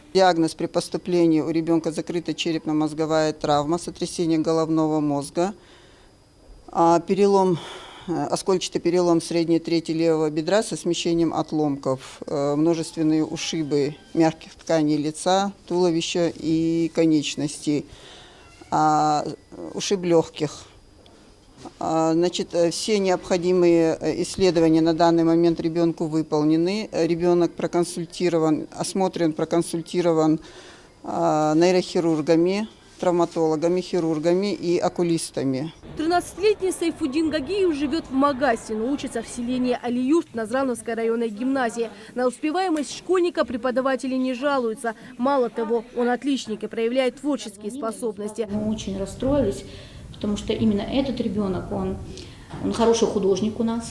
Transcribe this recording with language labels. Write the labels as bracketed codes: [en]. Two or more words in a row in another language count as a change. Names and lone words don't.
[ru] Диагноз при поступлении у ребенка закрытая черепно-мозговая травма, сотрясение головного мозга, оскольчатый перелом средней трети левого бедра со смещением отломков, множественные ушибы мягких тканей лица, туловища и конечностей, ушиб легких. Значит, все необходимые исследования на данный момент ребенку выполнены. Ребенок проконсультирован, осмотрен, проконсультирован нейрохирургами, травматологами, хирургами и окулистами. 13-летний Сайфуддин Гагиев живет в Магасе, но учится в селении Алиюрт Назрановской районной гимназии. На успеваемость школьника преподаватели не жалуются. Мало того, он отличник и проявляет творческие способности. Мы очень расстроились, потому что именно этот ребенок, он хороший художник у нас.